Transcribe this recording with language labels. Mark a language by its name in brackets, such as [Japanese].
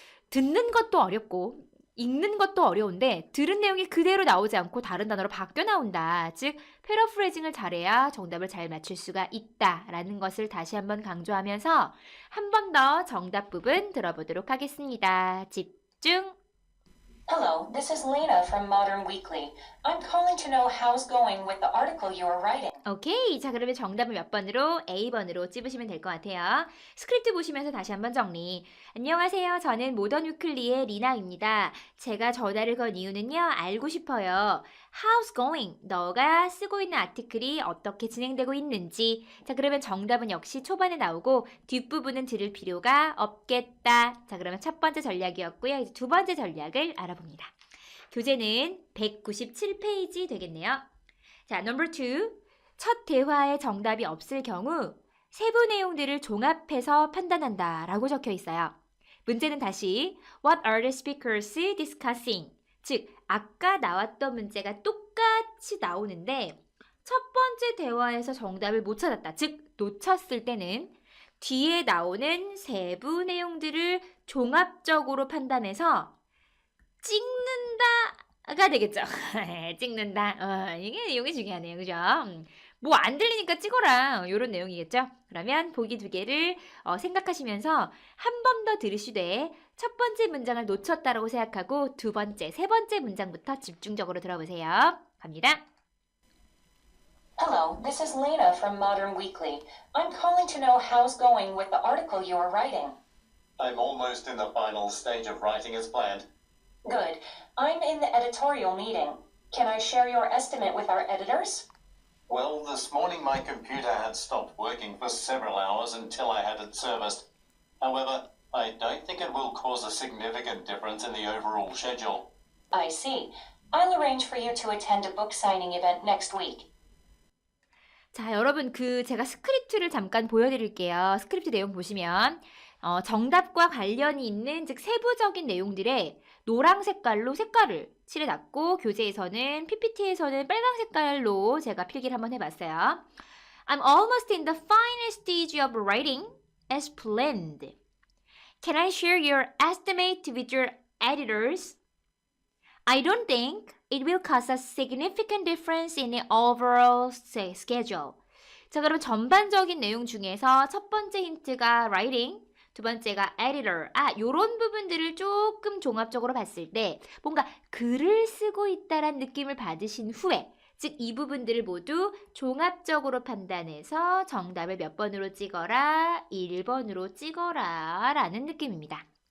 [Korean] 듣는 것도 어렵고 읽는 것도 어려운데 들은 내용이 그대로 나오지 않고 다른 단어로 바뀌어 나온다. 즉, 패러프레이징을 잘해야 정답을 잘 맞출 수가 있다라는 것을 다시 한번 강조하면서 한 번 더 정답 부분 들어보도록 하겠습니다. 집중! [English] Hello, this is Lena from Modern Weekly. I'm calling to know how's going with the article you are writing. [Korean] 오케이. 자, 그러면 정답을 몇 번으로? A번으로 찝으시면 될 것 같아요. 스크립트 보시면서 다시 한번 정리. 안녕하세요. 저는 모던 위클리의 리나입니다. 제가 전화를 건 이유는요. 알고 싶어요. [English] How's going? [Korean] 너가 쓰고 있는 아티클이 어떻게 진행되고 있는지. 자, 그러면 정답은 역시 초반에 나오고 뒷부분은 들을 필요가 없겠다. 자, 그러면 첫 번째 전략이었고요. 이제 두 번째 전략을 알아봅니다. 교재는 197페이지 되겠네요. 자, number 2. 첫 대화에 정답이 없을 경우 세부 내용들을 종합해서 판단한다 라고 적혀 있어요. 문제는 다시 [English] What are the speakers discussing? [Korean] 즉, 아까 나왔던 문제가 똑같이 나오는데 첫 번째 대화에서 정답을 못 찾았다. 즉, 놓쳤을 때는 뒤에 나오는 세부 내용들을 종합적으로 판단해서 찍는다가 되겠죠. 찍는다. 이게 중요하네요. 그죠? 뭐 안 들리니까 찍어라. 이런 내용이겠죠. 그러면 보기 두 개를 생각하시면서 한 번 더 들으시되 첫 번째 문장을 놓쳤다라고 생각하고 두 번째, 세 번째 문장부터 집중적으로 들어보세요. 갑니다. [English] Hello, this is Lena from Modern Weekly. I'm calling to know how's going with the article you are writing. I'm almost in the final stage of writing as planned. Good. I'm in the editorial meeting. Can I share your estimate with our editors? Well, this morning my computer had stopped working for several hours until I had it serviced. However, I don't think it will cause a significant difference in the overall schedule. I see. I'll arrange for you to attend a book signing event next week. [Korean] 자, 여러분 제가 스크립트를 잠깐 보여드릴게요. 스크립트 내용 보시면 정답과 관련이 있는 즉 세부적인 내용들에 노랑 색깔로 색깔을 칠해놨고 교재에서는 PPT에서는 빨강 색깔로 제가 필기를 한번 해봤어요. [English] I'm almost in the final stage of writing as planned. Can I share your estimate with your editors? I don't think it will cause a significant difference in the overall schedule. [Korean] 자, 그럼 전반적인 내용 중에서 첫 번째 힌트가 writing, 두 번째가 editor. 요런 부분들을 조금 종합적으로 봤을 때 뭔가 글을 쓰고 있다란 느낌을 받으신 후에 즉 이 부분들을 모두 종합적으로 판단해서 정답을 몇 번으로 찍어라, 1번으로 찍어라 라는 느낌입니다.